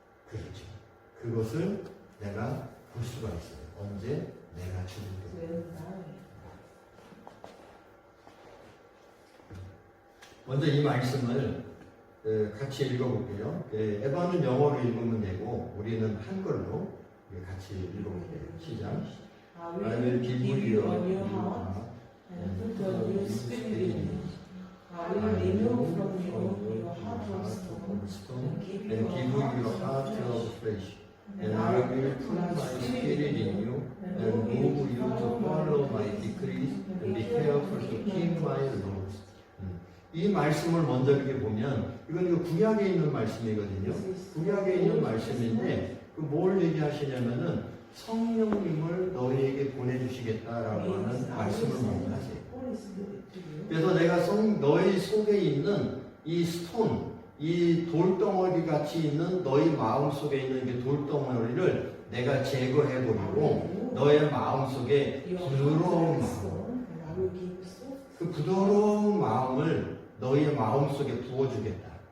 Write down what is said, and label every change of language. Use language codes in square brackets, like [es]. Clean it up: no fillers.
[ko] 그렇죠. 그것을 내가 볼 수가 있어요. 언제? 내가 죽을 때. 먼저 이 말씀을 같이 읽어볼게요. 에바는 영어로 읽으면 되고 우리는 한글로 같이 읽어볼게요. 시작. [en] I will give you your heart and put a new spirit in you. I will remove from you your heart of stone and give you your heart of flesh. And I will put my spirit in you and move you to follow my decrees and be careful to keep my laws. [ko] 이 말씀을 먼저 이렇게 보면 이건 구약에 있는 말씀이거든요. 구약에 있는 말씀인데 뭘 얘기하시냐면은 성령님을 너희에게 보내주시겠다라고 하는 말씀을 먼저 하세요. 그래서 내가 너희 속에 있는 이 스톤, 이 돌덩어리 같이 있는 너희 마음 속에 있는 이 돌덩어리를 내가 제거해버리고 너의 마음 속에 부드러운 마음, 그 부드러운 마음을 너희의 마음 속에 부어주겠다.